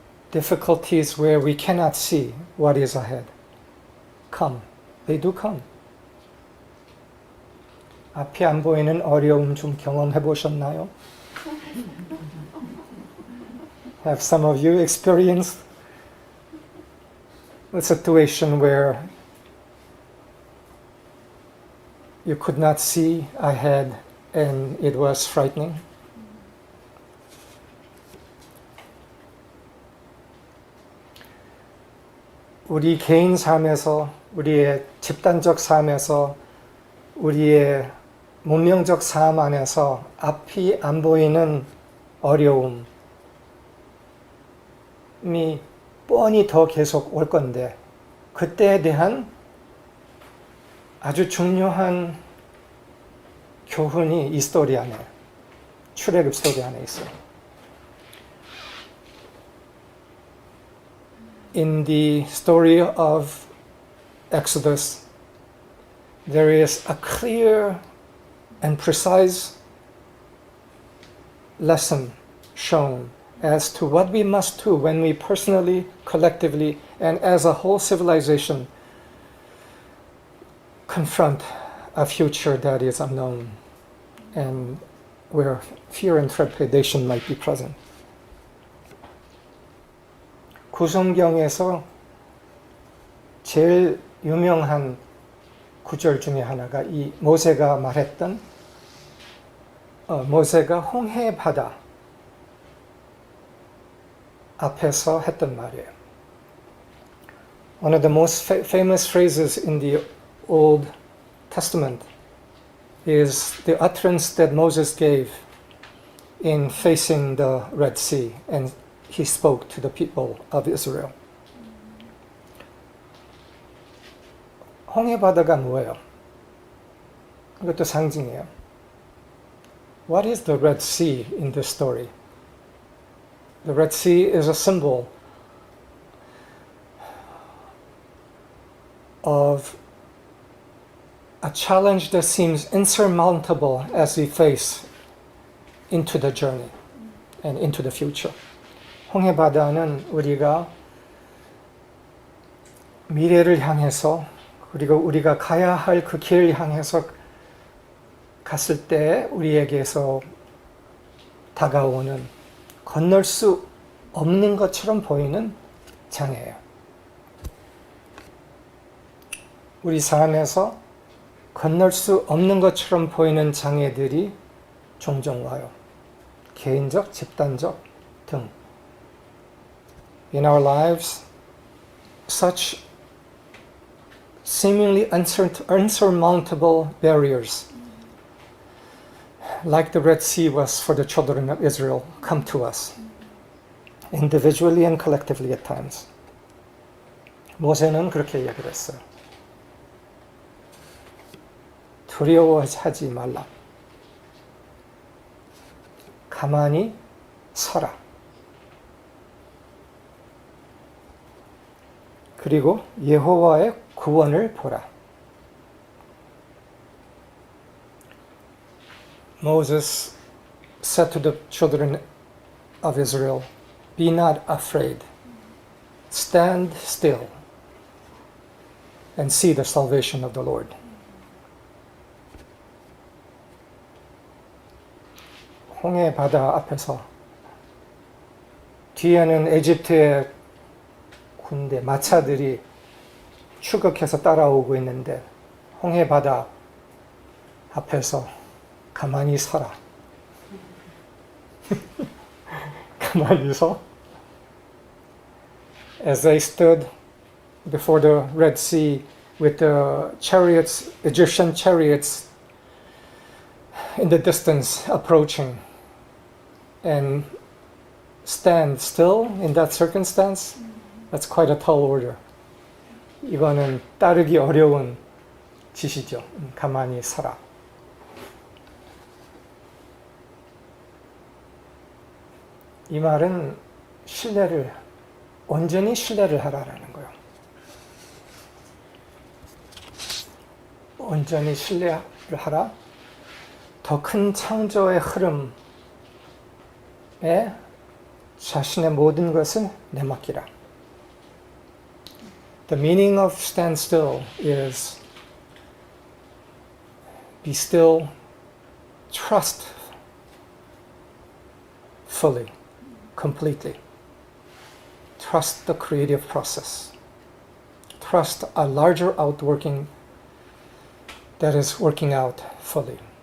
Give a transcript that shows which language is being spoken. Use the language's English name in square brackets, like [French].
[English] Difficulties where we cannot see what is ahead come. They do come. [Korean] 앞이 안 보이는 어려움 좀 경험해 보셨나요? [English] Have some of you experienced a situation where you could not see ahead and it was frightening? [Korean] 우리 개인 삶에서, 우리의 집단적 삶에서, 우리의 문명적 삶 안에서 앞이 안 보이는 어려움이 뻔히 더 계속 올 건데 그때에 대한 아주 중요한 교훈이 이 스토리 안에, 출애굽 스토리 안에 있어요. [English] In the story of Exodus, there is a clear and precise lesson shown as to what we must do when we personally, collectively, and as a whole civilization confront a future that is unknown and where fear and trepidation might be present. [Korean] 구성경에서 제일 유명한 구절 중에 하나가 이 모세가 말했던 모세가 홍해 바다 앞에서 했던 말이에요. [English] One of the most famous phrases in the Old Testament is the utterance that Moses gave in facing the Red Sea, and he spoke to the people of Israel. [Korean] 홍해 바다가 뭐예요? 이것도 상징이에요. [English] What is the Red Sea in this story? The Red Sea is a symbol of a challenge that seems insurmountable as we face into the journey and into the future. [Korean] 홍해 바다는 우리가 미래를 향해서 그리고 우리가 가야 할 그 길을 향해서 갔을 때 우리에게서 다가오는 건널 수 없는 것처럼 보이는 장애예요. 우리 삶에서 건널 수 없는 것처럼 보이는 장애들이 종종 와요. 개인적, 집단적 등. [English] In our lives, such seemingly unsurmountable barriers, like the Red Sea was for the children of Israel, come to us, individually and collectively at times. [Korean] 모세는 그렇게 이야기를 했어요. 두려워하지 말라. 가만히 서라. 그리고 여호와의 구원을 보라. [English] Moses said to the children of Israel, "Be not afraid. Stand still and see the salvation of the Lord." [Korean] 홍해 바다 앞에서 뒤에는 에집트의 군대, 마차들이 추격해서 따라오고 있는데 홍해 바다 앞에서 가만히 서라. 가만히 서. [English] As they stood before the Red Sea with the chariots, Egyptian chariots in the distance approaching, and stand still in that circumstance, that's quite a tall order. [Korean] 이거는 따르기 어려운 지시죠. 가만히 서라. 이 말은 온전히 신뢰를 하라라는 거예요. 온전히 신뢰를 하라. 더 큰 창조의 흐름에 자신의 모든 것을 내맡기라. [English] The meaning of stand still is be still, trust fully, completely. Trust the creative process. Trust a larger outworking that is working out fully.